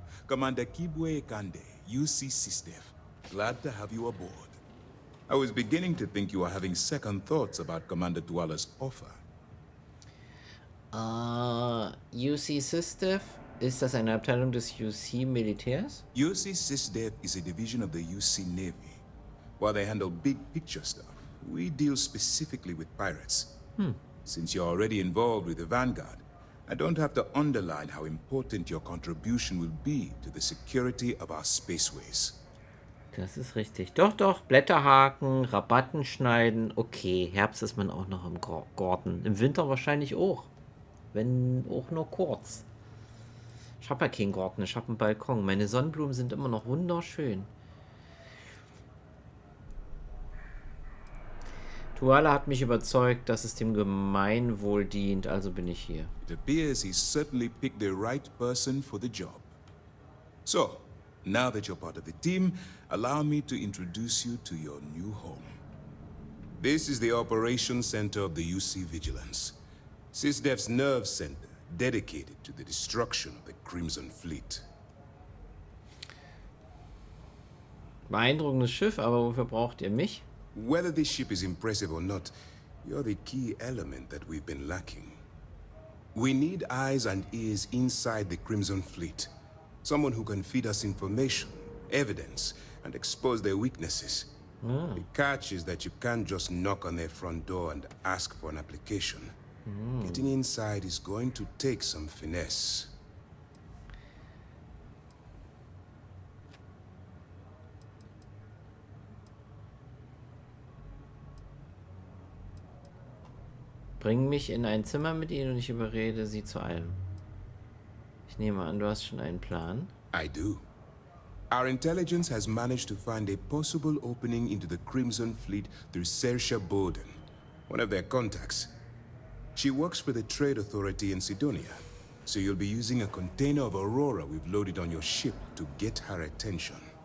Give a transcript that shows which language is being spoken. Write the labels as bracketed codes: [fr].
[en] Commander Kibwe Kande, UC SysDef. Glad to have you aboard. I was beginning to think you were having second thoughts about Commander Tuala's offer. UC SysDef? [de] Ist das eine Abteilung des UC Militärs? [en] UC SysDef is a division of the UC Navy. While they handle big picture stuff, we deal specifically with pirates. Since you're already involved with the Vanguard, I don't have to underline how important your contribution will be to the security of our spaceways. [de] Das ist richtig. Doch, doch. Blätter haken, Rabatten schneiden. Okay, Herbst ist man auch noch im Garten. Im Winter wahrscheinlich auch. Wenn auch nur kurz. Ich habe ja keinen Garten, ich habe einen Balkon. Meine Sonnenblumen sind immer noch wunderschön. Tuala hat mich überzeugt, dass es dem Gemeinwohl dient, also bin ich hier. [en] It appears he's certainly picked the right person for the job. So, now that you're part of the team, allow me to introduce you to your new home. This is the Operations Center of the UC Vigilance, SysDef's nerve center dedicated to the destruction of the Crimson Fleet. [de] Beeindruckendes Schiff, aber wofür braucht ihr mich? [en] Whether this ship is impressive or not, you're the key element that we've been lacking. We need eyes and ears inside the Crimson Fleet. Someone who can feed us information, evidence, and expose their weaknesses. The catch is that you can't just knock on their front door and ask for an application. Getting inside is going to take some finesse. [de] Bring mich in ein Zimmer mit ihnen und ich überrede sie zu allem. Ich nehme an, du hast schon einen Plan. [en] I do. Our intelligence has managed to find a possible opening into the Crimson Fleet through Sersha Bowden, one of their contacts. She works for the Trade Authority in Sidonia, so you'll be using a container of Aurora we've loaded on your ship to get her attention.